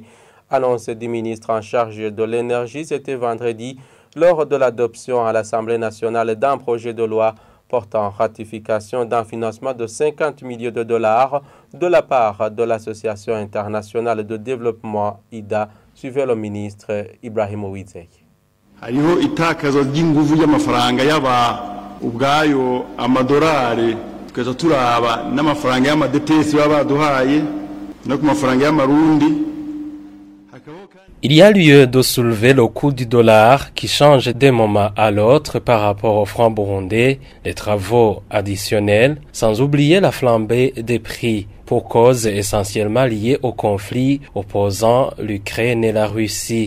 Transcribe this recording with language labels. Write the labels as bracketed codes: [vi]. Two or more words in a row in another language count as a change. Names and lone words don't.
[fr] Annonce du ministre en charge de l'énergie, c'était vendredi lors de l'adoption à l'Assemblée nationale d'un projet de loi portant ratification d'un financement de 50 millions de dollars de la part de l'Association internationale de développement IDA, suivait le ministre Ibrahim Uwizeye. [rn] Hariho itakazo ry'inguvu y'amafaranga yaba ubwayo amadolari tukaza turaba n'amafaranga y'amadetesi baba baduhaye no ku mafaranga y'amarundi. [fr] Il y a lieu de soulever le coût du dollar qui change d'un moment à l'autre par rapport au franc burundais, les travaux additionnels, sans oublier la flambée des prix pour cause essentiellement liée au conflit opposant l'Ukraine et la Russie.